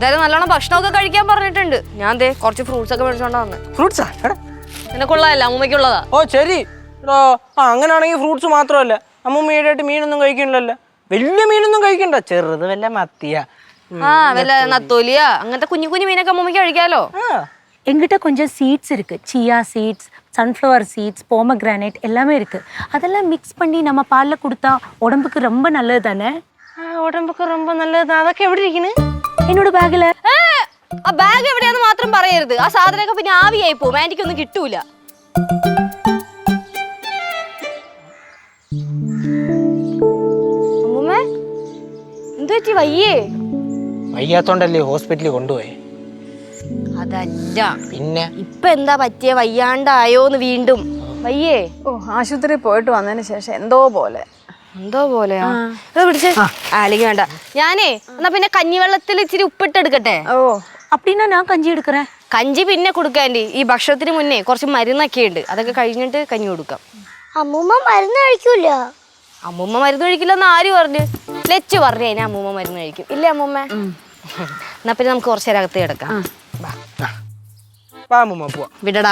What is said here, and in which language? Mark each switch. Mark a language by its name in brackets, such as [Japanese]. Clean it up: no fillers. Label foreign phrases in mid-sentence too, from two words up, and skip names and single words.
[Malayalam] എന്തായാലും നല്ലോണം ഭക്ഷണമൊക്കെ കഴിക്കാൻ പറഞ്ഞിട്ടുണ്ട്. ഞാൻ ദേ കുറച്ച് ഫ്രൂട്ട്സ് ഒക്കെ മേടിച്ചോണ്ടാ വന്നെ. ഫ്രൂട്ട്സാ എടാ? നിനക്കുള്ളതല്ല അമ്മൂമ്മയ്ക്കുള്ളതാ. ഓ ശരി എടോ. അങ്ങനെയാണെങ്കിൽ ഫ്രൂട്ട്സ് മാത്രമല്ല, അമ്മൂമ്മ ഈടായിട്ട് മീനൊന്നും കഴിക്കണില്ലല്ലോ. വലിയ മീനൊന്നും കഴിക്കണ്ട, ചെറുത് വല്ല മത്തിയ വല്ല നത്തോലിയാ അങ്ങനത്തെ കുഞ്ഞു കുഞ്ഞു മീനൊക്കെ അമ്മൂമ്മയ്ക്ക് കഴിക്കാലോ. [Tamil] எங்கிட்ட கொஞ்சம் சீட்ஸ் இருக்கு. [English] chia seeds, sunflower seeds, [Tamil] போமக்ரானேட் எல்லாமே இருக்கு. அதெல்லாம் மிக்ஸ் பண்ணி நம்ம பால்ல கொடுத்தா உடம்புக்கு ரொம்ப நல்லது தானே. [Malayalam] ഉടമ്പൊക്കെ ரொம்ப നല്ലത്. അതൊക്കെ എവിടെ ഇരിക്കുന്നു? [Tamil] என்னோட பேக்ல. [Malayalam] ആ ബാഗ് എവിടെയാന്ന് മാത്രം പറയരുത്. ആ സാധനമൊക്കെ പിന്നെ ആവിയായി പോവും, ആന്റിക്കൊന്നും കിട്ടൂല. അമ്മൂമ്മ എന്തു പറ്റി? വയ്യേ? വയ്യാത്തോണ്ടല്ലേ ഹോസ്പിറ്റലിൽ കൊണ്ടുപോയി. അതല്ല പിന്നെ ഇപ്പൊ എന്താ പറ്റിയ? വയ്യാണ്ടായോന്ന് വീണ്ടും? വയ്യേ? ഓ ആശുപത്രിയിൽ പോയിട്ട് വന്നതിന് ശേഷം എന്തോ പോലെ. എന്തോ പോലെയാ? പിടിച്ചേ. അല്ലെങ്കിൽ വേണ്ട. ഞാനേ എന്നാ പിന്നെ കഞ്ഞിവെള്ളത്തിൽ ഇച്ചിരി ഉപ്പിട്ടെടുക്കട്ടെ. ഓ [Tamil] அப்படின்னா நான் கஞ்சி எடுக்கிறேன். [Malayalam] കഞ്ചി പിന്നെ കൊടുക്കാൻ്റെ. ഈ ഭക്ഷണത്തിന് മുന്നേ കുറച്ച് മരുന്നൊക്കെ ഉണ്ട്, അതൊക്കെ കഴിഞ്ഞിട്ട് കഞ്ഞി കൊടുക്കാം. അമ്മൂമ്മ മരുന്ന് കഴിക്കൂല. അമ്മൂമ്മ മരുന്ന് കഴിക്കില്ലെന്ന് ആര് പറഞ്ഞു? ലച്ചു പറഞ്ഞു അതിനെ അമ്മൂമ്മ മരുന്ന് കഴിക്കും. ഇല്ലേ അമ്മൂമ്മ? എന്നാ പിന്നെ നമുക്ക് കുറച്ച് നേരം അകത്ത് കിടക്കാം. വിടടാ.